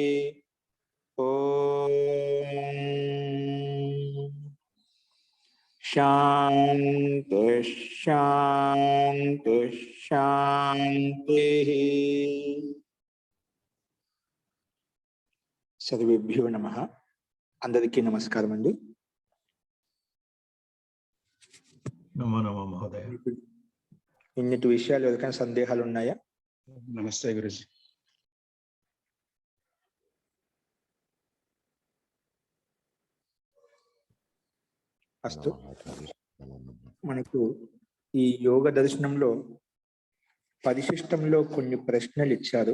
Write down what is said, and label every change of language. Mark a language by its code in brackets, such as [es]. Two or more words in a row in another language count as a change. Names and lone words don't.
[sa] ओम शांति शांति शांति। सर्वेभ्यो नमः। [te] అందరికీ నమస్కారం అండి। [sa] नमो नमः महोदय। [te] इन्निటి విషయాలు ఎవరికైనా సందేహాలు ఉన్నాయా? నమస్తే గురుజీ. [sa] అస్తు. [te] మనకు ఈ యోగ దర్శనంలో పరిశిష్టంలో కొన్ని ప్రశ్నలు ఇచ్చారు.